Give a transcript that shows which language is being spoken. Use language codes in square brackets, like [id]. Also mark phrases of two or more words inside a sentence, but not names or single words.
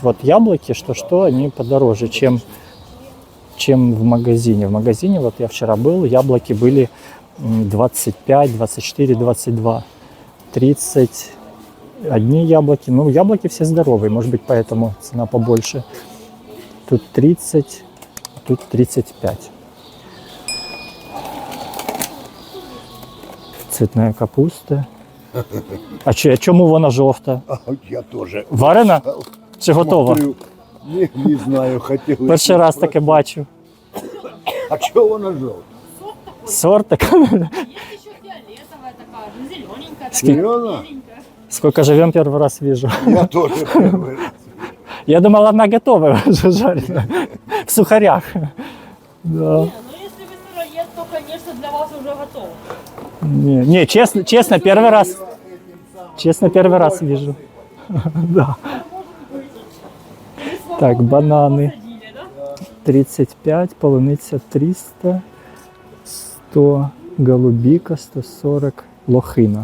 [ru] Вот яблоки, что они подороже, чем в магазине. В магазине, вот я вчера был, яблоки были 25, 24, 22. 30 одни яблоки. Яблоки все здоровые, может быть, поэтому цена побольше. Тут 30. Тут 35. Цветная капуста. [uk] А чому вона жовта? Я теж. Варена? Чи готова? Не знаю, хотів. Перший раз таке бачу. А чого вона жовта? Сорт така. [ru] Есть еще фиолетовая такая, зелененькая. [uk] Серйозно? [ru] Сколько живем, первый раз вижу. [uk] Я теж перший раз. [ru] Я думал, она готовая уже жареная. В сухарях. Да. Ну если вы сыроед, то, конечно, для вас уже готово. Не, честно, первый раз. Честно, первый раз вижу. Да. Так, бананы 35, полуниця 300, 100 голубика, 140 лохина.